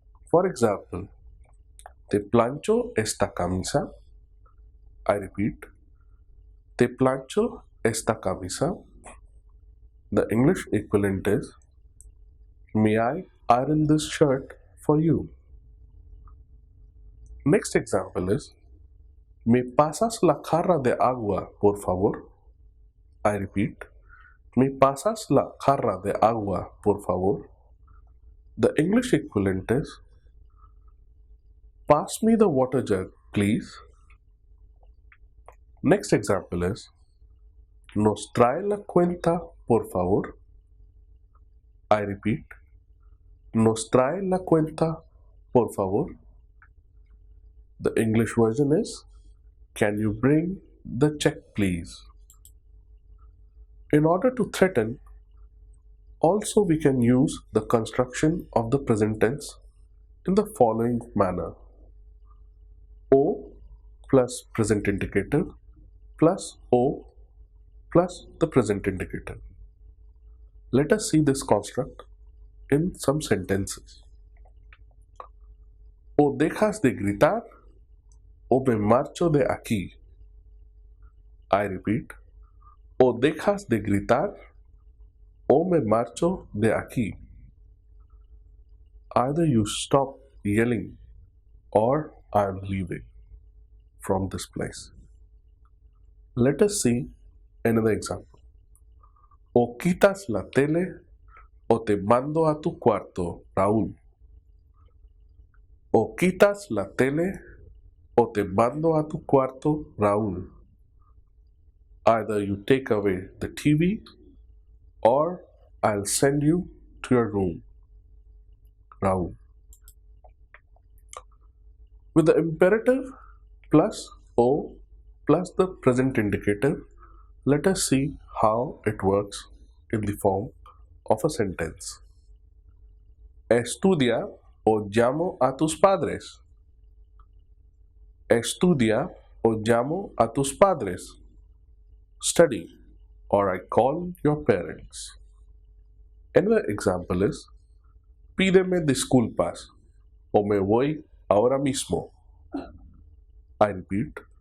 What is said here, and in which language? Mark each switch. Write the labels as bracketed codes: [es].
[en] For example, [es] te plancho esta camisa. [en] I repeat, [es] te plancho esta camisa. [en] The English equivalent is May I iron this shirt for you? Next example is [es] ¿Me pasas la jarra de agua, por favor? [en] I repeat, [es] ¿Me pasas la jarra de agua, por favor? [en] The English equivalent is Pass me the water jug, please. Next example is [es] ¿Nos trae la cuenta, por favor? [en] I repeat, [es] ¿Nos trae la cuenta, por favor? [en] The English version is Can you bring the check, please? In order to threaten, also we can use the construction of the present tense in the following manner. O plus present indicator plus O plus the present indicator. Let us see this construct in some sentences. [es] O dejas de gritar o me marcho de aquí. [en] I repeat. [es] O dejas de gritar o me marcho de aquí. [en] Either you stop yelling or I am leaving from this place. Let us see another example. [es] O quitas la tele o te mando a tu cuarto, Raúl. O quitas la tele o te mando a tu cuarto, Raúl. [en] Either you take away the TV or I'll send you to your room, Raúl. With the imperative plus O plus the present indicator, let us see how it works in the form of a sentence. [es] Estudia o llamo a tus padres. Estudia o llamo a tus padres. [en] Study or I call your parents. Another example is [es] Pídeme disculpas o me voy ahora mismo. [en] I repeat.